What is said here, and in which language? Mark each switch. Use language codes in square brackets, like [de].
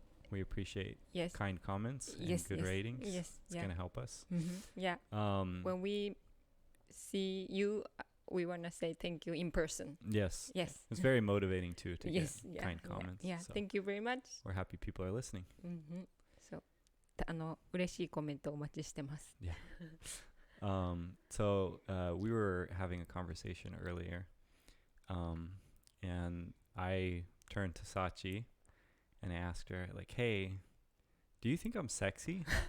[en] We appreciate kind comments and good ratings. Yes. It's going to help us. Yeah. When we see you, we want to say thank you in person. Yes. It's very motivating too to get kind comments. Yeah. So Thank you very much. We're happy people are listening. [ja] So, 嬉しいコメントお待ちしてます。 [en] Yeah. So we were having a conversation earlier, and I turned to Sachi and I asked her, like, hey, do you think I'm sexy?